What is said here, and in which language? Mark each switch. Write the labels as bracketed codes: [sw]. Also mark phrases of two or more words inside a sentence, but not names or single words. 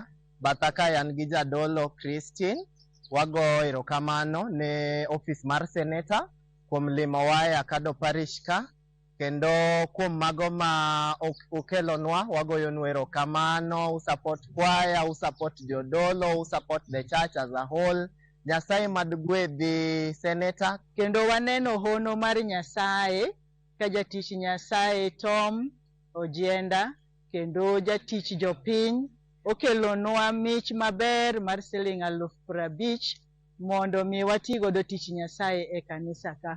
[luo] Batha kae an gi jadolo Christine. Wago erokamano ne office mar senator kuom limo wae Akado Parish ka, kendo kuom mago ma ukelonwa wagoyonu erokamano. Usupport choir, usupport jodolo, usupport [en] the church as a whole. [luo] Nyasaye madgwedhi senator. Kendo waneno hono mar Nyasaye ka jatich Nyasaye Tom Ojenda kendo jatich jopiny okelonwa mich maber mar siling 50,000 mondo mi watigo do tich Nyasaye e kanisa ka.